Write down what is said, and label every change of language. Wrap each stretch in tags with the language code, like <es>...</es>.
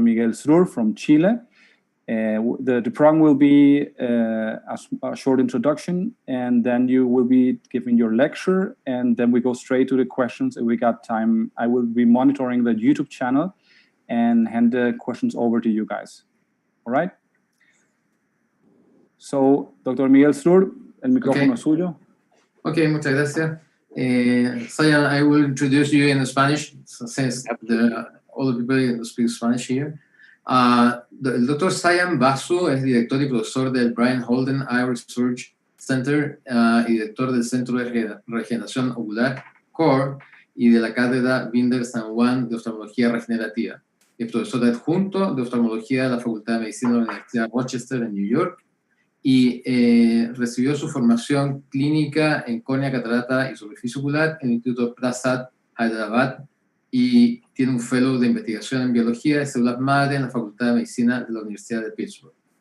<en>Miguel Srur from Chile. The program will be a short introduction, and then you will be giving your lecture, and then we go straight to the questions if we got time. I will be monitoring the YouTube channel and hand the questions over to you guys. All right? So, Dr.</en> <es>Miguel Srur, el micrófono es suyo. Okay, muchas gracias.</es> <en>Sayan, I will introduce you in Spanish, since all the people speak Spanish here.</en> <es>El Dr. Sayan Basu es director y profesor del Brian Holden Eye Research Center y director del Centro de Regeneración Ocular, CORE, y de la Cátedra Binder San Juan de Oftalmología Regenerativa. Es profesor adjunto de oftalmología de la Facultad de Medicina de la Universidad de Rochester en New York y recibió su formación clínica en córnea, catarata y superficie ocular en el Instituto Prasad, Hyderabad, y tiene un fellow de investigación en biología de células madre en la Facultad de Medicina de la Universidad de Pittsburgh.</es>